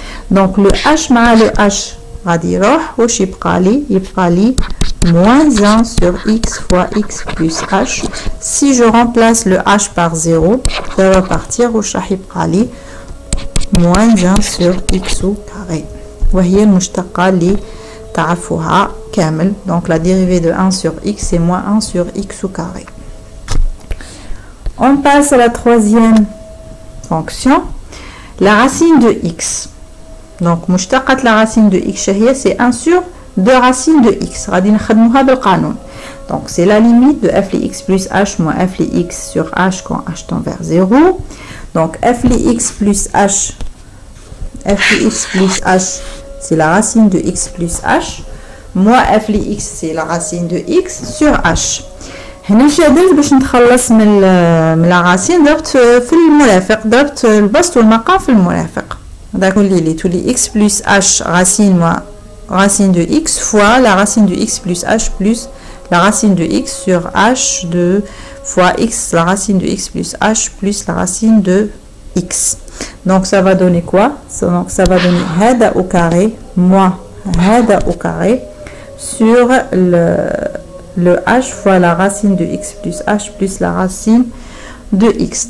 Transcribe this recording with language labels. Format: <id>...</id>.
<fr>Donc le h مع le h</fr> <ar>غادي يروح واش يبقى لي</ar> <fr>moins 1 sur x fois x plus h. Si je remplace le h par 0, ça va partir</fr> <ar>واش راح يبقى لي</ar> <fr>moins 1 sur x au carré.</fr> <ar>وهي المشتقة اللي تعرفوها كامل.</ar> <fr>Donc la dérivée de 1 sur x c'est moins 1 sur x au carré. On passe à la troisième fonction, la racine de x. Donc مشتقة la racine de x c'est 1 sur 2 racines de x.</fr> <ar>غادي نخدموها بالقانون.</ar> <fr>Donc c'est la limite de f x plus h moins f x sur h quand h tend vers 0. Donc f x plus h, c'est la racine de x plus h, moins f x c'est la racine de x sur h.</fr> <ar>هنا اش درت باش نتخلص من لا راسين؟ ضربت في المرافق، ضربت البسط والمقام في المرافق. داك تولي</ar> <fr>x plus h racine moins racine de x fois la racine de x plus h plus la racine de x sur h de fois x la racine de x plus h plus la racine de x. Donc ça va donner quoi? Donc ça va donner هذا au carré moins هذا au carré sur le h fois la racine de x plus h plus la racine de x.</fr>